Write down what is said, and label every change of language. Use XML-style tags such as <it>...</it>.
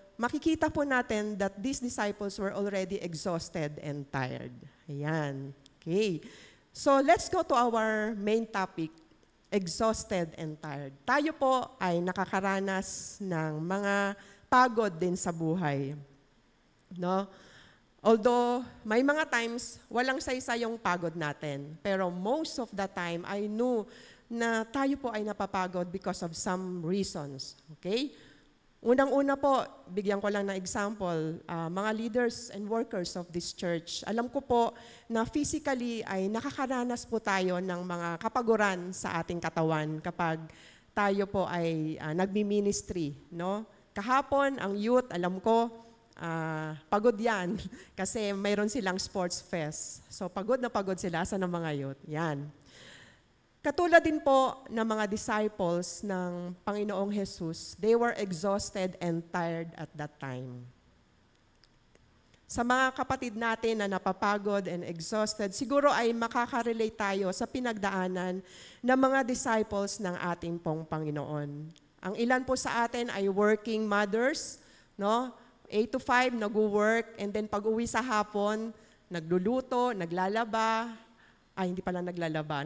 <tl>makikita po natin</tl> <en>that these disciples were already exhausted and tired. Ayan. Okay. So let's go to our main topic, exhausted and tired.</en> <tl>Tayo po ay nakakaranas ng mga pagod din sa buhay. No? Although may mga times walang saysa yung pagod natin, pero</tl> <en>most of the time I knew</en> <tl>na tayo po ay napapagod</tl> <en>because of some reasons.</en> <tl>Okay? Unang-una po, bigyan ko lang na example, mga</tl> <en>leaders and workers of this church.</en> <tl>Alam ko po na physically ay nakakaranas po tayo ng mga kapaguran sa ating katawan kapag tayo po ay nagmi-ministry. No? Kahapon, ang youth, alam ko, pagod yan kasi mayroon silang sports fest. So pagod na pagod sila sa ng mga youth. Yan. Katulad din po ng mga disciples ng Panginoong Jesus,</tl> <en>they were exhausted and tired at that time.</en> <tl>Sa mga kapatid natin na napapagod and exhausted, siguro ay makaka-relate tayo sa pinagdaanan ng mga disciples ng ating pong Panginoon. Ang ilan po sa atin ay</tl> <en>working mothers,</en> <tl>no? 8 to 5, nag-work, and then pag-uwi sa hapon, nagluluto, naglalaba, hindi pala naglalaba.</tl>